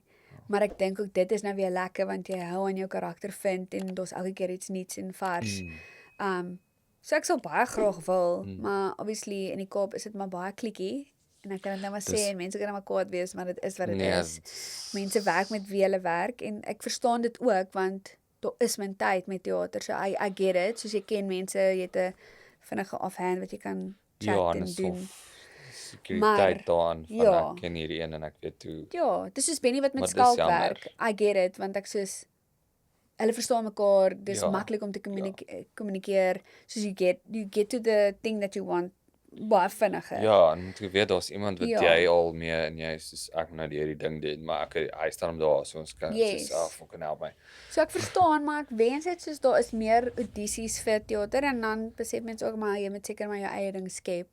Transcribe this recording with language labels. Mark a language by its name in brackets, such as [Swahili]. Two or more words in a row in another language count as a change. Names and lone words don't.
[Afrikaans] Maar ek dink ook dit is nou weer lekker want jy hou aan jou karakter vind en daar's elke keer iets nuuts en vars. So ek sal baie graag wil, maar obviously in die Kaap is dit maar baie klikkie En ek kan dit nou maar sê Dis- en mense kan nou maar kwaad wees, maar dit is wat dit Nee, is. Mense werk met wie hulle werk en ek verstaan dit ook want daar is min tyd met teater. [English] So I get it. [Afrikaans] Soos jy ken mense, jy het 'n vinnige offhand wat jy kan chat ja, en en doen. sekuriteit daaraan van ja. ek ken hierdie een en ek weet hoe. Ja, dis soos Benny wat met Maar dis skalk jammer. werk. [English] I get it [Afrikaans] want ek soos hulle verstaan mekaar. Dis Ja, maklik om te kommunikeer. [English] Soos you get to the thing that you want [Afrikaans] baie vinniger. Ja, en moet jy weet daar's iemand wat Ja. jy al mee en jy is soos ek moet nou hierdie ding doen, maar hy staan hom daar so ons kan Yes. soos fucking help my. So ek verstaan, maar ek wens dit soos daar is meer audisies vir teater en dan besef mense ook maar jy moet seker maar jou eie ding skep.